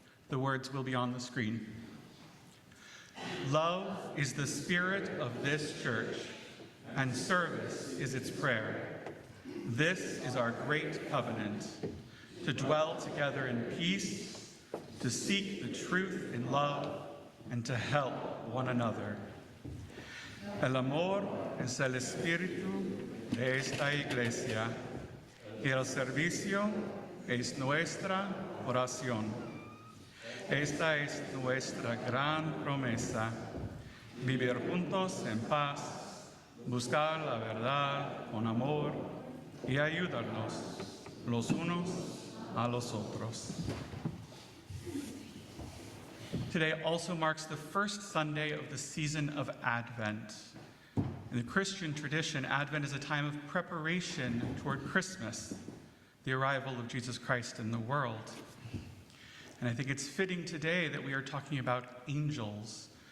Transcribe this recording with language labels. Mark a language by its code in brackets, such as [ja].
[en] The words will be on the screen. Love is the spirit of this church, and service is its prayer. This is our great covenant, to dwell together in peace, to seek the truth in love, and to help one another. [es] El amor es el espíritu de esta iglesia, y el servicio es nuestra oración. Esta es nuestra gran promesa, vivir juntos en paz, buscar la verdad con amor y ayudarnos los unos a los otros. [en] Today also marks the first Sunday of the season of Advent. In the Christian tradition, Advent is a time of preparation toward Christmas, the arrival of Jesus Christ in the world. And I think it's fitting today that we are talking about angels.